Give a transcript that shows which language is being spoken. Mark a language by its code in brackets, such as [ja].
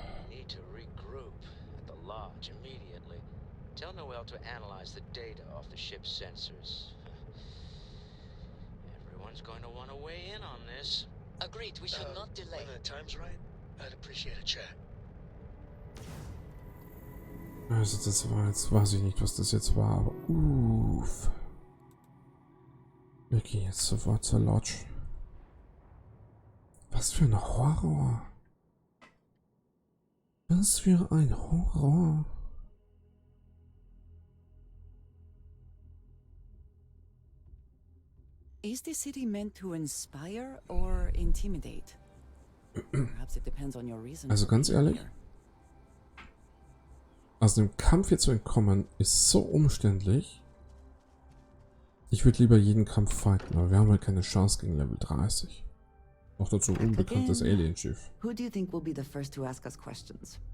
[en] Need to regroup at the lodge immediately. Tell Noel to analyze the data off the ship's sensors. Everyone's going to want to weigh in on this. Agreed, we should not delay. When the time's right, I'd appreciate a chat. [de] Also das war jetzt, weiß ich nicht, was das jetzt war, aber uff. Wir gehen jetzt sofort zur Lodge. Was für ein Horror. Was für ein Horror. [en] Is the city meant to inspire or intimidate? Perhaps it depends on your reason. [de] Also ganz ehrlich, aus dem Kampf hier zu entkommen ist so umständlich. Ich würde lieber jeden Kampf fighten, aber wir haben halt keine Chance gegen Level 30. Noch dazu ein unbekanntes Alienschiff. [en] Who do you think will be the first to ask us questions?